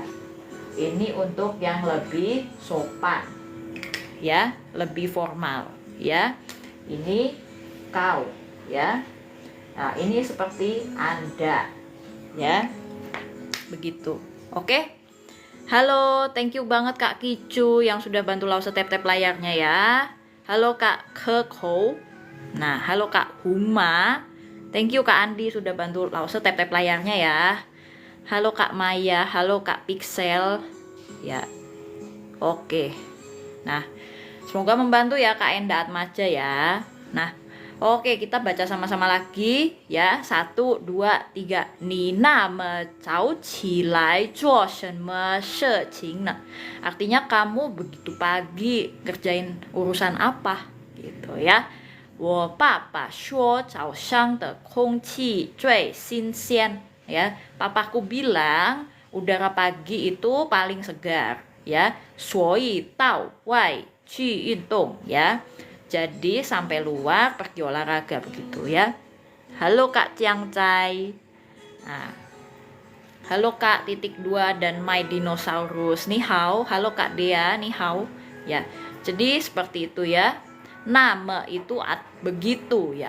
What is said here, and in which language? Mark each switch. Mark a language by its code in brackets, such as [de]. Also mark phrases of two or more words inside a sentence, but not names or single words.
[id] Ini untuk yang lebih sopan ya, lebih formal ya. Ini kau ya. Nah, ini seperti Anda ya. Begitu. Oke. Halo, [en] thank you [id] banget Kak Kicu yang sudah bantu Lause tap-tap layarnya ya. Halo Kak Keko. Nah, halo Kak Huma. [en] Thank you [id] Kak Andi sudah bantu Lause tap-tap layarnya ya. Halo Kak Maya, halo Kak Pixel. Ya. Oke. Nah, semoga membantu ya Kak Enda Atmaja ya. Nah, oke, kita baca sama-sama lagi ya. 1, 2, 3. [zh] 你这么早起来做什么事情呢. [id] Artinya kamu begitu pagi kerjain urusan apa gitu ya. [zh] 我爸爸说早上的空气最新鲜 ya. [id] Papaku bilang udara pagi itu paling segar ya. [zh] 所以到外去运动 ya. [id] Jadi sampai luar pergi olahraga begitu ya. Halo Kak Ciang Cai. Nah, halo Kak titik 2 dan My Dinosaurus. [zh] 你好. [id] Halo Kak Dea. [zh] 你好. [id] Ya. Jadi seperti itu ya. Nama itu begitu ya.